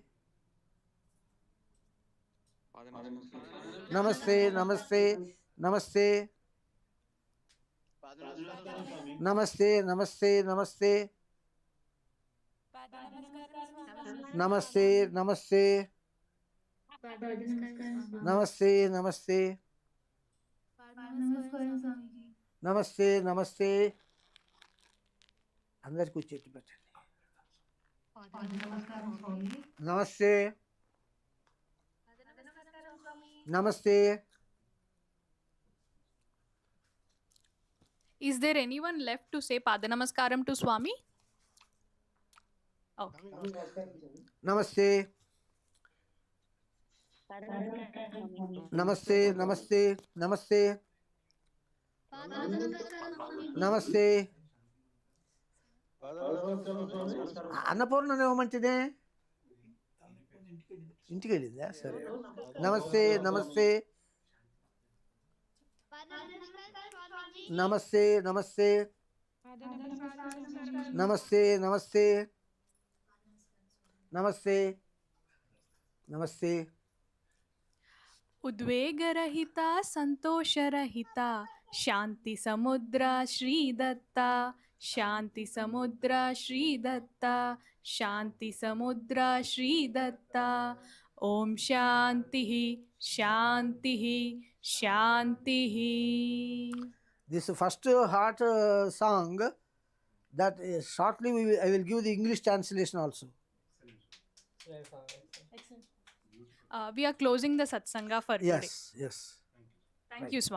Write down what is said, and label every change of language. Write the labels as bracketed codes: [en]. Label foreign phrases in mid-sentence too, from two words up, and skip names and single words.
[en] Namaste, namaste, namaste. Namaste, namaste, namaste. Namaste, namaste. Namaste, namaste. [te] నమస్తే నమస్తే. అందరికి కూర్చోటి పెట్టండి. నమస్తే నమస్తే. [en] Is there anyone left to say Pada Namaskaram to Swami? Okay. [te] నమస్తే నమస్తే నమస్తే నమస్తే నమస్తే. అన్నపూర్ణ మంచిదే. ఇంటికి వెళ్ళిందా? సరే. నమస్తే నమస్తే [en] Namaste, namaste. Namaste, namaste. Namaste. Namaste. [sa] उद्वेगरहिता संतोषरहिता शांति समुद्रा श्री दत्ता शांति समुद्रा श्री दत्ता शांति समुद्रा श्री दत्ता ओम शांति शांति शांति. [en] This first heart song, that shortly I will give the English translation also. We are closing the satsanga for today. Yes, yes.